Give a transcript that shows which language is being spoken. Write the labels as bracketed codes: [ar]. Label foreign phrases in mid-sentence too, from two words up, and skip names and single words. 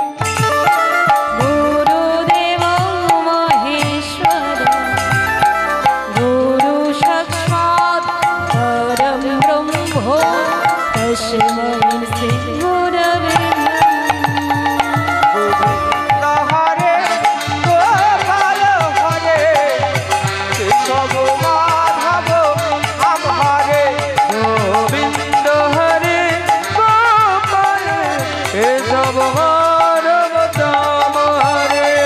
[sa] गुरुदेव महेश्वर गुरु साक्षात् परं ब्रह्म तस्मै श्री गुरवे গোবিন্দ হরে গোপাল হরে কেশব মাধব শ্যাম হরে গোবিন্দ হরে গোপাল কেশব মাধব শ্যাম হরে